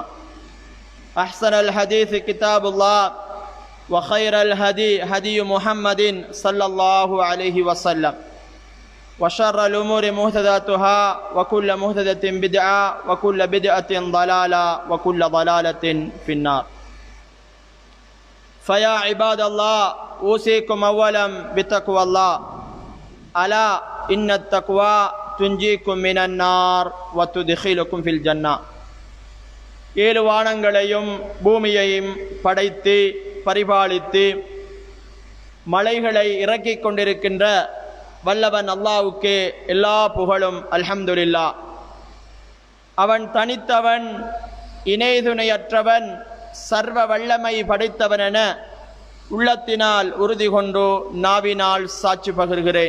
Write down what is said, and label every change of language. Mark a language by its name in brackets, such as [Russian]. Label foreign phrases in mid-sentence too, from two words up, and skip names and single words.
[Arabic] أحسن الحديث كتاب الله وخير الهدي هدي محمد صلى الله عليه وسلم وشر الأمور محدثاتها وكل محدثة بدعة وكل بدعة ضلالة وكل ضلالة في النار. فيا عباد الله أوصيكم أولا بتقوى الله. ألا إن التقوى تنجيكم من النار وتدخلكم في الجنة. [Tamil] ஏழு வானங்களையும் பூமியையும் படைத்து பரிபாலித்து மலைகளை இறக்கிக் கொண்டிருக்கின்ற வல்லவன் அல்லாஹ்வுக்கு எல்லா புகழும் அல்ஹம்துலில்லாஹ். அவன் தனித்தவன், இணைதுணையற்றவன், சர்வ வல்லமை படைத்தவன் என உள்ளத்தினால் உறுதி கொண்டு நாவினால் சாட்சி பகர்கிறேன்.